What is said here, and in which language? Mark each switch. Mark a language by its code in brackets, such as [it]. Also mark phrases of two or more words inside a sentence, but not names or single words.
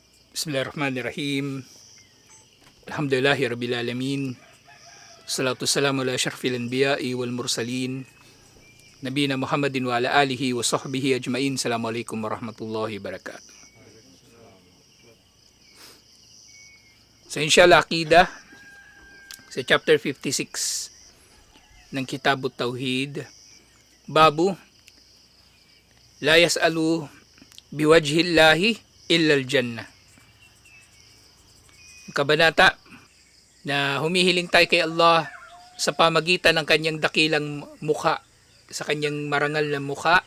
[ar] بسم الله الرحمن الرحيم. الحمد لله رب العالمين. صلاة سلام على أشرف الأنبياء والمرسلين. نبينا محمد وعلى آله وصحبه أجمعين. السلام عليكم ورحمة الله وبركاته. [tl] So inshallah Aqidah sa chapter 56 ng Kitabut Tauhid, [ar] باب لا يسأل بوجه الله إلا الجنة. [tl] Kabanata na humihiling tayo kay Allah sa pamagitan ng kanyang dakilang mukha, sa kanyang marangal na mukha.